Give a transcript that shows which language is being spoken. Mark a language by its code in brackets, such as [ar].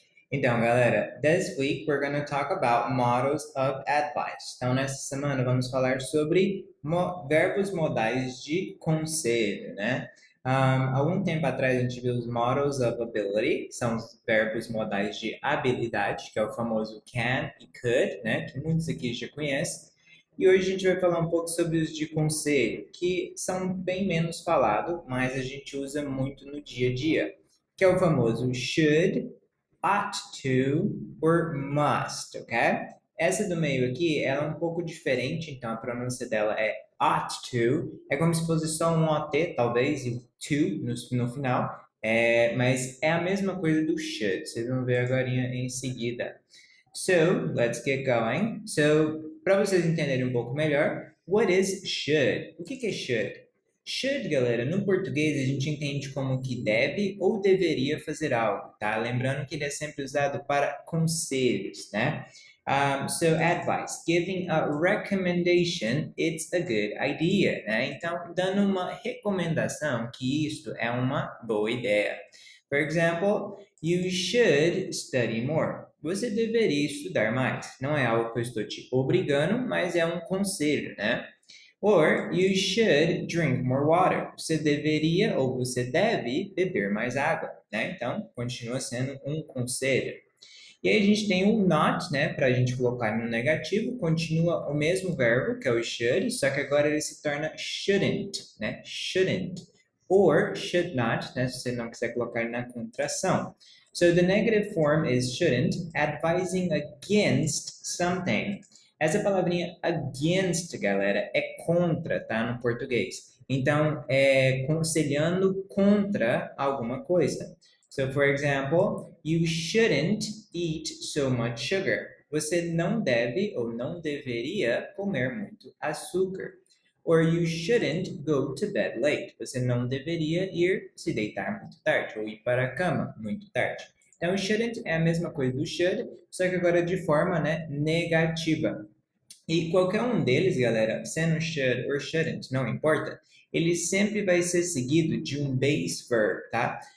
[pt] Então, galera, [en] this week we're going to talk about models of advice. [pt] Então, nessa semana vamos falar sobre verbos modais de conselho, né? Algum tempo atrás a gente viu os [en] models of ability, [pt] que são os verbos modais de habilidade, que é o famoso can e could, né? Que muitos aqui já conhecem. E hoje a gente vai falar um pouco sobre os de conselho, que são bem menos falados, mas a gente usa muito no dia a dia, que é o famoso should, ought to or must, ok? Essa do meio aqui, ela é um pouco diferente, então a pronúncia dela é ought to, é como se fosse só um OT, talvez, e o to no final, mas é a mesma coisa do should, vocês vão ver agora em seguida. [en] So, let's get going. So, [pt] para vocês entenderem um pouco melhor, [en] what is should? [pt] O que que é should? Should, galera, no português a gente entende como que deve ou deveria fazer algo, tá? Lembrando que ele é sempre usado para conselhos, né? [en] So, advice, giving a recommendation, it's a good idea, né? [pt] Então, dando uma recomendação que isto é uma boa ideia. [en] For example, you should study more. [pt] Você deveria estudar mais. Não é algo que eu estou te obrigando, mas é um conselho, né? [en] Or you should drink more water. [pt] Você deveria ou você deve beber mais água, né? Então, continua sendo um conselho. E aí a gente tem o not, né, para a gente colocar no negativo, continua o mesmo verbo, que é o should, só que agora ele se torna shouldn't, né? Shouldn't. [en] Or should not, [pt] né, se você não quiser colocar na contração. [en] So the negative form is shouldn't, advising against something. [pt] Essa palavrinha against, galera, é contra, tá, no português. Então, é conselhando contra alguma coisa. [en] So, for example, you shouldn't eat so much sugar. [pt] Você não deve ou não deveria comer muito açúcar. [en] Or you shouldn't go to bed late. [pt] Você não deveria ir se deitar muito tarde ou ir para a cama muito tarde. Então, shouldn't é a mesma coisa do should, só que agora de forma, né, negativa. E qualquer um deles, galera, sendo should or shouldn't, não importa, ele sempre vai ser seguido de um base verb, tá?